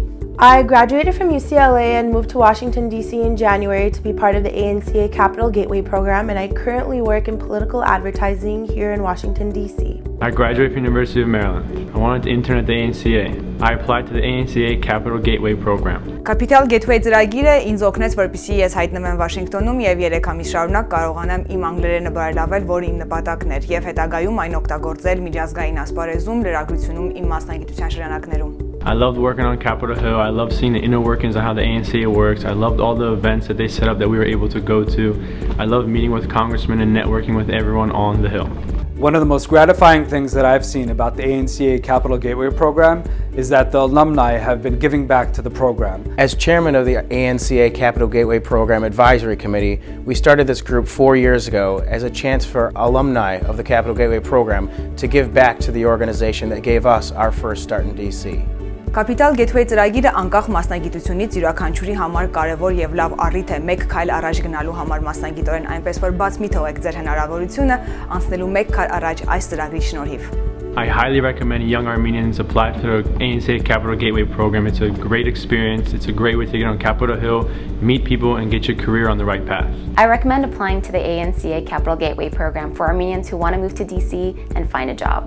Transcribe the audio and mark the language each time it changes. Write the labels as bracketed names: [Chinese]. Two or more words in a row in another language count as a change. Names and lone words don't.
[English] I graduated from UCLA and moved to Washington, D.C. in January to be part of the ANCA Capital Gateway program, and I currently work in political advertising here in Washington, D.C. I graduated from the University of Maryland. I wanted to intern at the ANCA. I applied to the ANCA Capital Gateway program. [Armenian] Capital Gateway ծրագիրը ինձ օգնեց, որպեսզի ես հայտնվեմ Վաշինգտոնում եւ 3 ամիս շարունակ կարողանամ իմ անգլերենը բարելավել, որը իմ նպատակն էր, եւ հետագայում այն օգտագործել միջազգային ասպարեզում, լրագրությունում իմ մասնագիտության շրջանակներում. [English] I loved working on Capitol Hill. I loved seeing the inner workings of how the ANCA works. I loved all the events that they set up that we were able to go to. I loved meeting with congressmen and networking with everyone on the Hill. One of the most gratifying things that I've seen about the ANCA Capital Gateway program is that the alumni have been giving back to the program. As chairman of the ANCA Capital Gateway Program Advisory Committee, we started this group 4 years ago as a chance for alumni of the Capital Gateway program to give back to the organization that gave us our first start in DC. [Armenian] Capital Gateway ծրագիրը անկախ մասնագիտությունից յուրաքանչյուրի համար կարևոր եւ լավ առիթ է մեկ քայլ առաջ գնալու համար մասնագիտորեն, այնպես որ բաց մի թողեք ձեր հնարավորությունը անցնելու մեկ քայլ առաջ այս ծրագրի շնորհիվ. [English] I highly recommend young Armenians apply to the ANCA Capital Gateway program. It's a great experience. It's a great way to get on Capitol Hill, meet people, and get your career on the right path. I recommend applying to the ANCA Capital Gateway program for Armenians who want to move to DC and find a job.